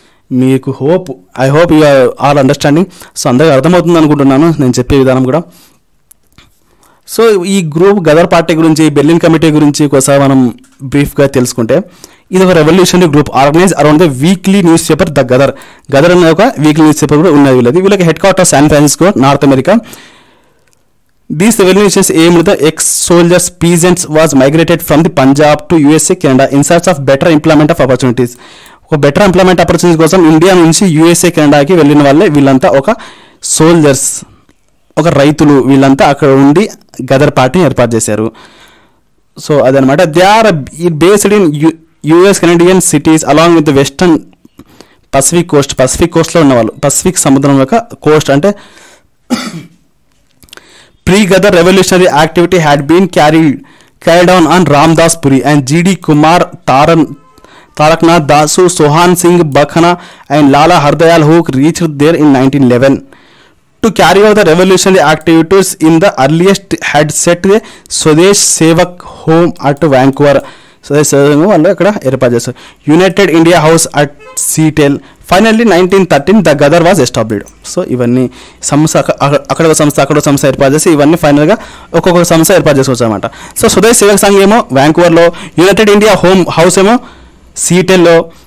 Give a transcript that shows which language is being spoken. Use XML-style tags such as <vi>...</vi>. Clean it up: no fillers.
<te>మీకు</te> <en>I hope you are understanding.</en> <te>So అందరికీ అర్థమవుతుంది అనుకుంటున్నాను నేను చెప్పే విధానం కూడా. సో ఈ గ్రూప్ గదర్ పార్టీ గురించి, బెర్లిన్ కమిటీ గురించి ఒకసారి మనం బ్రీఫ్గా తెలుసుకుంటే, ఇది ఒక</te> <en>revolutionary group organise around the weekly newspaper the Ghadar</en> <te>అనే ఒక వీక్లీ న్యూస్ పేపర్ కూడా ఉన్నది వీళ్ళకి head quarter San Francisco, north America.</te> <en>These revolutions aimed the ex-soldiers, peasants was migrated from the Punjab to USA, Canada in search of better employment of opportunities.</en> <te>ఒక better employment opportunities కోసం India నుంచి USA, కెనడాకి వెళ్ళిన వాళ్ళే వీళ్ళంతా ఒక soldiers, ఒక రైతులు. వీళ్ళంతా అక్కడ ఉండి గదర్ పార్టీని ఏర్పాటు చేశారు. సో అదనమాట.</te> <en>they are based in US Canadian cities along with the western</en> <te>Pacific కోస్ట్లో ఉన్నవాళ్ళు, పసిఫిక్ సముద్రం యొక్క కోస్ట్ అంటే</te> <en>pre-Ghadar revolutionary activity had been carried on Ramdas Puri and G.D. Kumar, Taraknath Dasu, Sohan Singh Bakhana and Lala Hardayal who reached there in 1911. To carry out the revolutionary activities in the earliest had set the Swadesh Sevak home at Vancouver.</en> <te>Swadesh Sevak వాళ్ళు ఇక్కడ ఏర్పాటు చేస్తారు. United India house at Seattle.</te> <en>Finally 1913 the Ghadar was established.</en> <te>So ఇవన్నీ సంస్థ అక్కడ ఒక సంస్థ అక్కడ సంస్థ ఏర్పాటు చేసి ఇవన్నీ ఫైనల్గా ఒక్కొక్క సంస్థ ఏర్పాటు చేసుకోవచ్చు అనమాట. సో స్వదేశ్ సేవక్ సంఘ్ ఏమో వ్యాంకూవర్లో, యునైటెడ్ ఇండియా హౌస్ ఏమో సీటెల్లో.</te>